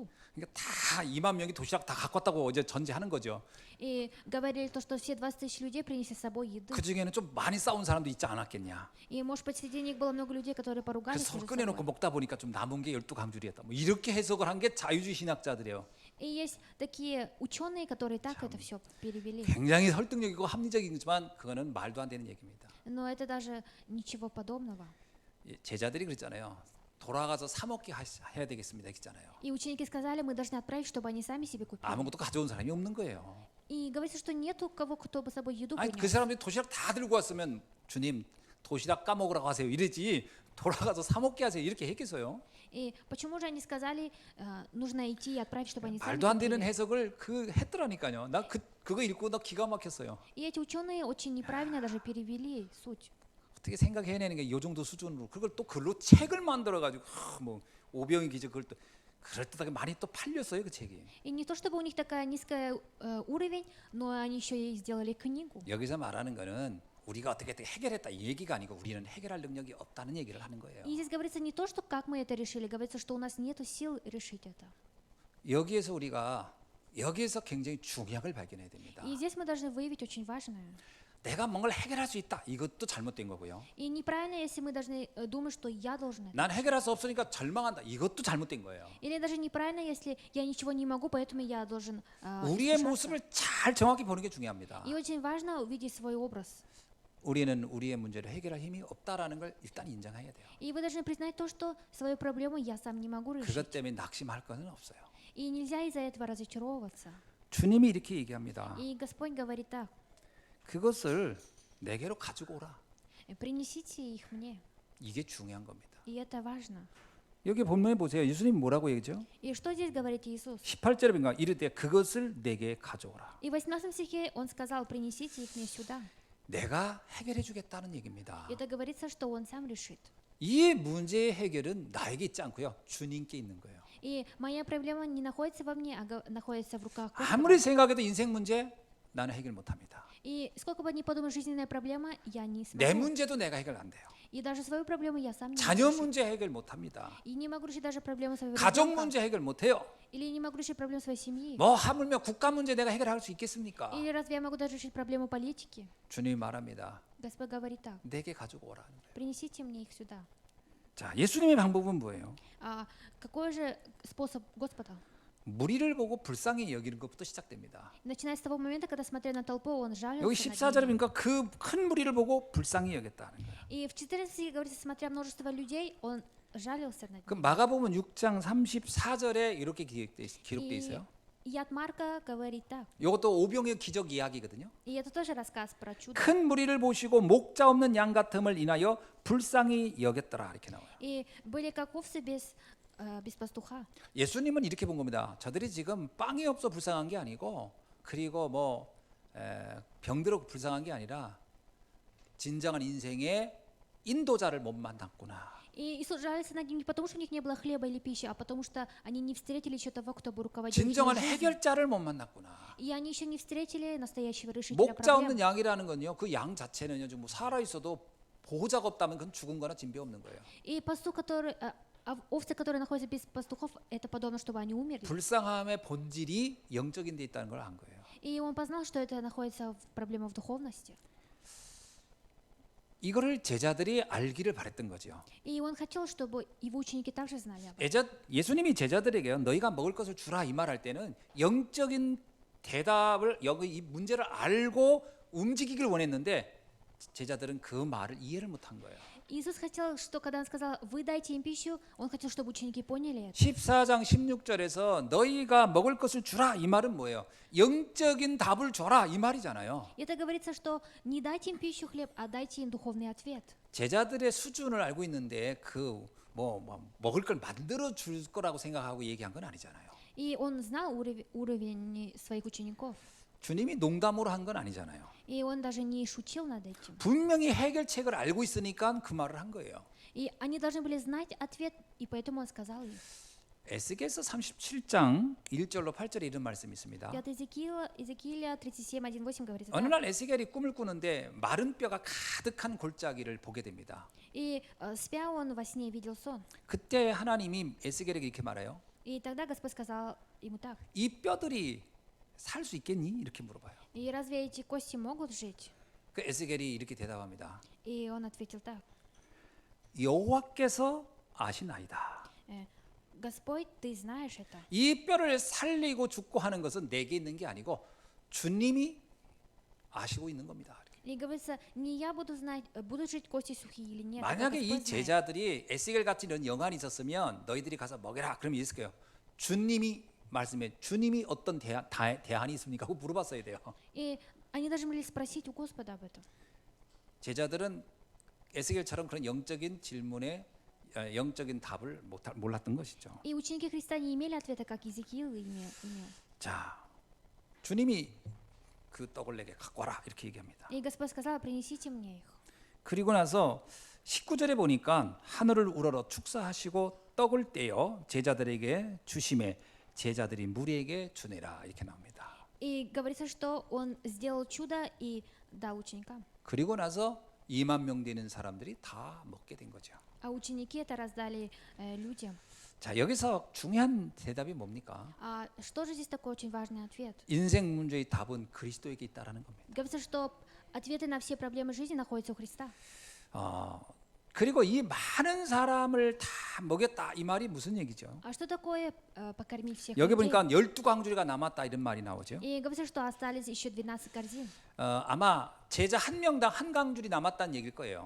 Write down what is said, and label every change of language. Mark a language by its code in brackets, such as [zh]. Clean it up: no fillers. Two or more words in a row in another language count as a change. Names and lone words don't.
[ko] 그러니까 다 2만 명이 도시락 다 갖고 왔다고 어제 전제하는 거죠. [ru] И говорили то, что все 20 тысяч людей принесли с собой еды. [ko] 그 중에는 좀 많이 싸운 사람도 있지 않았겠냐. [ru] И, может быть, среди них было много людей, которые поругались [ko] 그래서 [ru] между [ko] 꺼내놓고 [ru] собой. [ko] 먹다 보니까 좀 남은 게 12강줄이었다. 뭐 이렇게 해석을 한 게 자유주의 신학자들이에요. [ru] И есть такие ученые, которые так это все перевели. [ko] 굉장히 설득력이고 합리적이지만 그거는 말도 안 되는 얘기입니다. [ru] Но это даже ничего подобного. [ko] 제자들이 그랬잖아요. 돌아가서 사 먹게 해야 되겠습니다. 했잖아요. [ru] И ученики сказали, мы должны отправить, чтобы они сами себе купили. [ko] 아무것도 가져온 사람이 없는 거예요. [ru] И говорится, что нету кого, кто бы с собой еду [ko] 아니 그 [ru] принес. [ko] 사람들이 도시락 다 들고 왔으면 주님 도시락 까먹으라고 하세요. 이러지 돌아가서 사 먹게 하세요. 이렇게 했겠어요. [ru] И почему же они сказали, нужно идти и отправить, чтобы они сами [ko] 말도 안 되는 [ru] купили? [ko] 해석을 그 했더라니까요. 나 그거 읽고 나 기가 막혔어요. [ru] И эти ученые очень неправильно даже перевели суть. [ko] 어떻게 생각해내는 게 이 정도 수준으로 그걸 또 글로 책을 만들어 가지고 뭐 오병이 기적 그걸 또 그럴듯하게 많이 또 팔렸어요 그 책이. [ru] И не то чтобы у них такая низкая уровень, но они еще и сделали книгу. [ko] 여기서 말하는 거는 우리가 어떻게 해결했다 이 얘기가 아니고 우리는 해결할 능력이 없다는 얘기를 하는 거예요. [ru] И здесь говорится не то, что как мы это решили, говорится, что у нас нет сил решить это. [ko] 여기에서 굉장히 중요한 걸 발견해야 됩니다. [ru] И здесь мы должны выявить очень важное. [ko] 내가 뭔가를 해결할 수 있다. 이것도 잘못된 거고요. [ru] И неправильно, если мы должны думать, что я должен это. [ko] 난 해결할 수 없으니까 절망한다. 이것도 잘못된 거예요. [ru] Или даже неправильно, если я ничего не могу, поэтому я должен [ko] 우리의 [ru] искушаться. [ko] 모습을 잘 정확히 보는 게 중요합니다. [ru] И очень важно увидеть свой образ. [ko] 우리는 우리의 문제를 해결할 힘이 없다라는 걸 일단 인정해야 돼요. [ru] И вы должны признать то, что свою проблему я сам не могу решить. [ko] 그것 때문에 낙심할 것은 없어요. [ru] И нельзя из-за этого разочаровываться. [ko] 주님이 이렇게 얘기합니다. [ru] И Господь говорит так: [ko] 그것을 내게로 가지고 오라. [ru] принесите их мне. [ko] 이게 중요한 겁니다. [ru] И это важно. [ko] 여기 본문에 보세요. 예수님 뭐라고 얘기죠? [ru] И что здесь говорит Иисус? [ko] 18절에 보니까 이르되 그것을 내게 가져오라. [ru] И в 18 стихе Он сказал: принесите их мне сюда. [ko] 내가 해결해 주겠다는 얘기입니다. [ru] Это говорится, что Он сам решит. [ko] 이 문제의 해결은 나에게 있지 않고요. 주님께 있는 거예요. [ru] И моя проблема не находится во мне, а находится в руках [ko] 아무리 [ru] Господа. [ko] 생각해도 인생 문제 나는 해결 못 합니다. [ru] И сколько бы ни подумал, жизненная проблема, я не [ko] 내 [ru] смогу. [ko] 문제도 내가 해결 안 돼요. [ru] И даже свою проблему я сам не могу [ko] 자녀 [ru] решить. [ko] 문제 해결 못 합니다. [ru] И не могу решить даже проблему своего [ko] 가족 [ru] ребенка. [ko] 문제 해결 못 해요. [ru] Или не могу решить проблему своей семьи. [ko] 뭐 하물며 국가 문제 내가 해결할 수 있겠습니까? [ru] Или разве я могу даже решить проблему политики? [ko] 주님이 말합니다. [ru] Господь говорит так: [ko] 내게 가지고 오라는 거예요. [ru] принесите мне их сюда. [ko] 자, 예수님의 방법은 뭐예요? [ru] А какой же способ Господа? [ko] 무리를 보고 불쌍히 여기는 것부터 시작됩니다. [ru] Начиная с того момента, когда смотрел на толпу, он жалился [ko] 여기 [ru] над [ko] 14절에 [ru] ними. [ko] 보니까 그 큰 무리를 보고 불쌍히 여겼다는 거예요. [ru] И в 14 стихе говорится, смотря множество людей, он жалился над [ko] 그 [ru] ними. [ko] 마가복음 6장 34절에 이렇게 기록돼 있어요. [ru] И от Марка говорит так. [ko] 이것도 오병의 기적 이야기거든요. [ru] И это тоже рассказ про чудо. [ko] 큰 무리를 보시고 목자 없는 양 같음을 인하여 불쌍히 여겼더라 이렇게 나와요. [ru] И были как овцы без пастуха. [ko] 예수님은 이렇게 본 겁니다. 저들이 지금 빵이 없어 불쌍한 게 아니고 그리고 뭐 병들어 불쌍한 게 아니라 진정한 인생의 인도자를 못 만났구나. [ru] И Иисус жалится над ними не потому, что у них не было хлеба или пищи, а потому что они не встретили еще того, кто бы руководил их [ko] 진정한 [ru] жизнью. [ko] 해결자를 못 만났구나. [ru] И они еще не встретили настоящего решителя [ko] 목자 [ru] проблем. [ko] 없는 양이라는 건요. 그 양 자체는요. 지금 뭐 살아 있어도 보호자가 없다면 그건 죽은 거나 진배 없는 거예요. [ru] И пастух, овцы, которые находятся без пастухов, это подобно, чтобы они умерли. [ko] 불쌍함의 본질이 영적인 데 있다는 걸 안 거예요. [ru] И он познал, что это находится в проблема в духовности. [ko] 이거를 제자들이 알기를 바랬던 거죠. [ru] И он хотел, чтобы его ученики также знали об этом. [ko] 예수님이 제자들에게요. 너희가 먹을 것을 주라 이 말할 때는 영적인 대답을 여기 이 문제를 알고 움직이길 원했는데 제자들은 그 말을 이해를 못한 거예요. [ru] Иисус хотел, что когда он сказал, вы дайте им пищу, он хотел, чтобы ученики поняли это. [ko] 14장 16절에서 너희가 먹을 것을 주라 이 말은 뭐예요? 영적인 답을 줘라 이 말이잖아요. [ru] Это говорится, что не дайте им пищу хлеб, а дайте им духовный ответ. [ko] 제자들의 수준을 알고 있는데 그 뭐 먹을 걸 만들어 줄 거라고 생각하고 얘기한 건 아니잖아요. [ru] И он знал уровень своих учеников. [ko] 주님이 농담으로 한 건 아니잖아요. [ru] И он даже не шутил над этим. [ko] 분명히 해결책을 알고 있으니까 그 말을 한 거예요. [ru] И они должны были знать ответ, и поэтому он сказал им. [ko] 에스겔서 37장 1절로 8절에 이런 말씀이 있습니다. [ru] 5 Иезекииля 37, 1-8 говорится [ko] 어느 [ru] так. [ko] 날 에스겔이 꿈을 꾸는데 마른 뼈가 가득한 골짜기를 보게 됩니다. [ru] И спя он во сне видел сон. [ko] 그때 하나님이 에스겔에게 이렇게 말해요. [ru] И тогда Господь сказал ему так. [ko] 이 뼈들이 살 수 있겠니? 이렇게 물어봐요. [ru] И разве эти кости могут жить? [ko] 그 에스겔이 이렇게 대답합니다. [ru] И он ответил так. [ko] 여호와께서 아시나이다. [ru] Господь, ты знаешь это. [ko] 이 뼈를 살리고 죽고 하는 것은 내게 있는 게 아니고 주님이 아시고 있는 겁니다. [ru] И говорится, не я буду знать, будут жить кости сухие или нет. [ko] 만약에 이 [ru] Господь знает. [ko] 제자들이 에스겔 같이 이런 영안이 있었으면 너희들이 가서 먹여라 그러면 있을 거예요. 주님이 말씀해 주님이 어떤 대안이 있습니까? 하고 물어봤어야 돼요. [ru] И они должны были спросить у Господа об этом. [ko] 제자들은 에스겔처럼 그런 영적인 질문에 영적인 답을 몰랐던 것이죠. [ru] И ученики Христа не имели ответа, как Иезекиил имел. [ko] 자, 주님이 그 떡을 내게 갖고 와라 이렇게 얘기합니다. [ru] И Господь сказал, принесите мне их. [ko] 그리고 나서 19절에 보니까 하늘을 우러러 축사하시고 떡을 떼어 제자들에게 주심에 제자들이 무리에게 주내라 이렇게 나옵니다. [ru] И говорится, что он сделал чудо и дал ученикам. [ko] 그리고 나서 2만 명 되는 사람들이 다 먹게 된 거죠. [ru] А ученики это раздали людям. [ko] 자, 여기서 중요한 대답이 뭡니까? [ru] А что же здесь такой очень важный ответ? [ko] 인생 문제의 답은 그리스도에게 있다라는 겁니다. [ru] Говорится, что ответы на все проблемы жизни находятся у Христа. [ko] 그리고 이 많은 사람을 다 먹였다 이 말이 무슨 얘기죠? [ru] А что такое покормить всех [ko] 여기 [ru] людей? [ko] 보니까 12광주리가 남았다 이런 말이 나오죠. [ru] И говорится, что остались еще 12 корзин. [ko] 아마 제자 한 명당 한 광주리 남았다는 얘기일 거예요.